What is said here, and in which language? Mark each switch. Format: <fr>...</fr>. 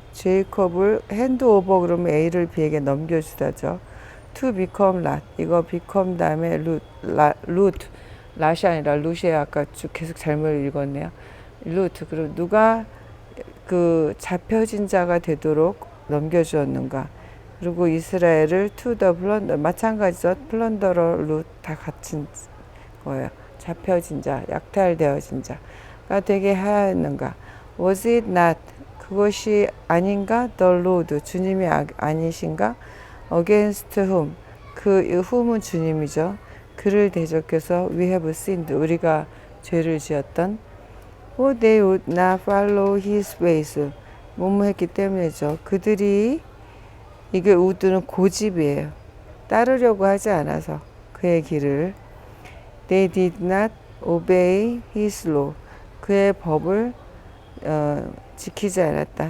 <ko>제이콥을</ko> <en>hand over</en> <ko>그러면 A를 B에게 넘겨주다죠.</ko> <en>to become lot.</en> <ko>이거 become 다음에 root. lat이 아니라 root이에요. 아까 쭉 계속 잘못 읽었네요.</ko> <en>root.</en> <ko>그리고 누가 그 잡혀진 자가 되도록 넘겨주었는가. 그리고 이스라엘을</ko> <en>to the plunder.</en> <ko>마찬가지죠. plunderer, root 다 같은 거예요. 잡혀진 자, 약탈되어진 자가 되게 하였는가.</ko> <en>Was it not?</en> <ko>그것이 아닌가?</ko> <en>The Lord.</en> <ko>주님이 아니신가?</ko> <en>Against whom?</en> <ko>그 whom은 주님이죠. 그를 대적해서</ko> <en>we have sinned.</en> <ko>우리가 죄를 지었던.</ko> <en>For they would not follow his ways.</en> <ko>뭐뭐 했기 때문이죠. 그들이 이게 would는 고집이에요. 따르려고 하지 않아서 그의 길을.</ko> <en>They did not obey his law.</en> <ko>그의 법을 지키지 않았다.</ko>